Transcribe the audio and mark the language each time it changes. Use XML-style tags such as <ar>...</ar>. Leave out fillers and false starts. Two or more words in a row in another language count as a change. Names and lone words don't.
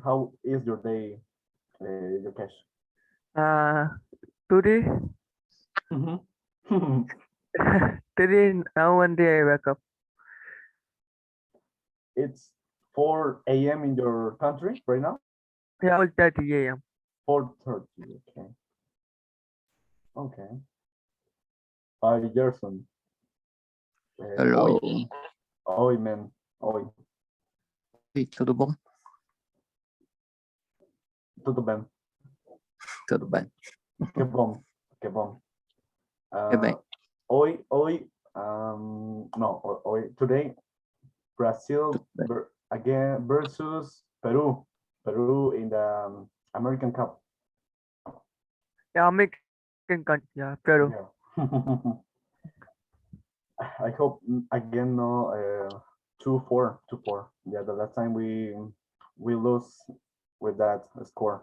<en>How is your day, Yokesh? Uh, today, today now one day I wake up. It's 4 a.m. in your country right now? Yeah, 4:30 a.m. 4:30. Okay. Okay. Hi, Gerson. Hello. Oi, man. Oi. Oi,</en> <pt>tudo bom? Tudo bem? Tudo bem. Que bom. Que bom. Que bem.</pt> <en>Hoy, no, hoy, today, Brazil</en> <pt>Tudo bem.</pt> <en>again versus Peru. Peru in the American Cup. Yeah, American country. Yeah, Peru. Yeah. I hope again no 2-4, 2-4. Yeah, the last time we lose with that score.</en>